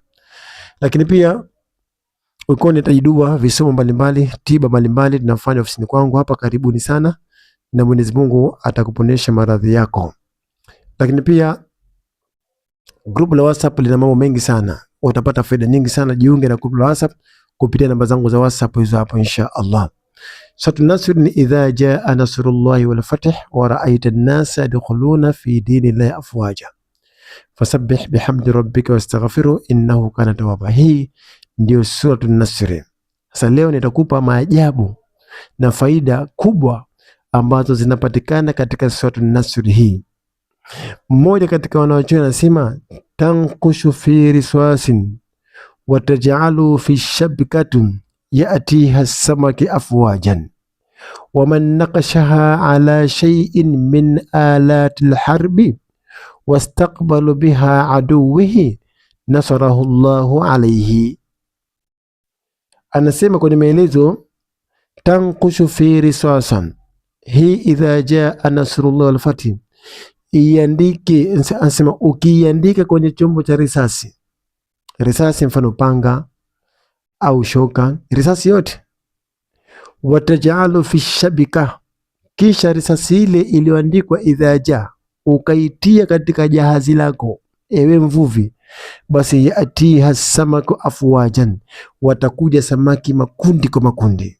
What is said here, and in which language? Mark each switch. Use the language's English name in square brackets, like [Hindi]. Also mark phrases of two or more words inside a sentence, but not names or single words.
[Swahili] Lakini pia uko nitajidua visomo mbalimbali, tiba mbalimbali tunafanya ofisini kwangu hapa, karibuni sana na Mwenyezi Mungu atakuponesha maradhi yako. Lakini pia group la WhatsApp lina mambo mengi sana, utapata faida nyingi sana. Jiunge na group la WhatsApp kupitia namba zangu za WhatsApp hizo hapo [Arabic] إن شاء الله. Sura an-Nasr ni إذا جاء نصر الله والفتح ورأيت الناس يدخلون في دين الله أفواجا فسبح بحمد ربك واستغفره إنه كان توابا. [Swahili] Hii ndio sura an-Nasr. Sasa leo nitakupa maajabu na faida kubwa ambazo zinapatikana katika sura an-Nasr hii. Mmoja katika wanaochuoni anasema [Arabic] تنقش في رصاص وتجعل في شبكة يأتيها السمك أفواجا ومن نقشها على شيء من آلة الحرب واستقبل بها عدوه نصره الله عليه. [Swahili] Anasema kwenye maelezo, [Arabic] تنقش في رصاصا, [Swahili] hii [Arabic] إذا جاء نصر الله والفتح, [Swahili] iandike. Anasema ukiandika kwenye chombo cha risasi, mfano panga au shoka, risasi yote, [Arabic] وتجعل في شبكة, [Swahili] kisha risasi ile iliyoandikwa [Arabic] إذا جاء [Swahili] ukaitia katika jahazi lako, ewe mvuvi, basi [Arabic] يأتيها السمك أفواجا, [Swahili] watakuja samaki makundi kwa makundi.